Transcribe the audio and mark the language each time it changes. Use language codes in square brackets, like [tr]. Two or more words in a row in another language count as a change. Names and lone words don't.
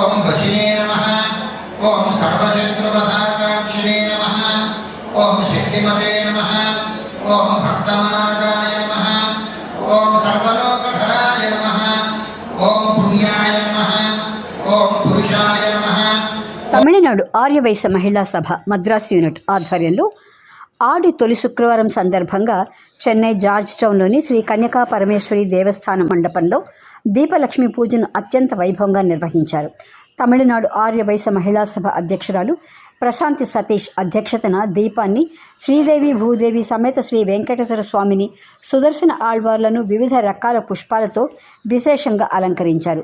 [sa] वशिने नमः ओम सर्वशत्रुवधाकाक्षिणे नमः ओम शक्तिमते नमः ओम भक्तमानदाय नमः ओम सर्वलोकधराय नमः ओम पुण्याय नमः ओम पुरुषाय नमः। [te] తమిళనాడు ఆర్యవైశ్య మహిళా సభ మద్రాసు యూనిట్ ఆధ్వర్యంలో ఆడి తొలి శుక్రవారం సందర్భంగా చెన్నై జార్జ్ టౌన్లోని శ్రీ కన్యకా పరమేశ్వరి దేవస్థానం మండపంలో దీపలక్ష్మి పూజను అత్యంత వైభవంగా నిర్వహించారు. తమిళనాడు ఆర్యవైశ్య మహిళా సభ అధ్యక్షురాలు ప్రశాంతి సతీష్ అధ్యక్షతన దీపాన్ని శ్రీదేవి భూదేవి సమేత శ్రీ వెంకటేశ్వర స్వామిని సుదర్శన ఆళ్వార్లను వివిధ రకాల పుష్పాలతో విశేషంగా అలంకరించారు.